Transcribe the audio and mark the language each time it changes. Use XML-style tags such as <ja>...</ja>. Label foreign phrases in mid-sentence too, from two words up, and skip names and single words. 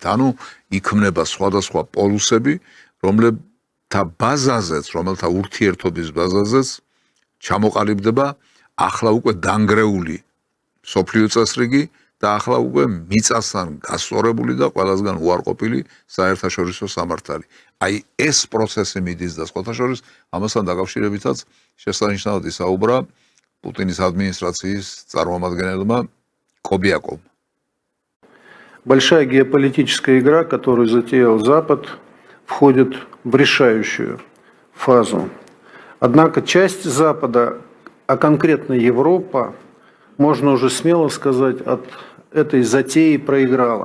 <ka>ანუ იქმნება სხვადასხვა პოლუსები, რომელთა ბაზაზეც, რომელთა ურთიერთობის ბაზაზეც ჩამოყალიბდება ახლა უკვე დანგრეული მსოფლიო წესრიგი და ახლა უკვე მიწასთან გასწორებული და ყველასგან უარყოფილი საერთაშორისო სამართალი. აი ეს პროცესი მიდის და სხვათა შორის ამასთან დაკავშირებითაც შესანიშნავად ისაუბრა პუტინის ადმინისტრაციის წარმომადგენელმა კობიაკოვმა.</ka> <ru>Большая геополитическая игра, которую затеял Запад, входит в решающую фазу. Однако часть Запада, а конкретно Европа, можно уже смело сказать, от этой затеи проиграла.</ru>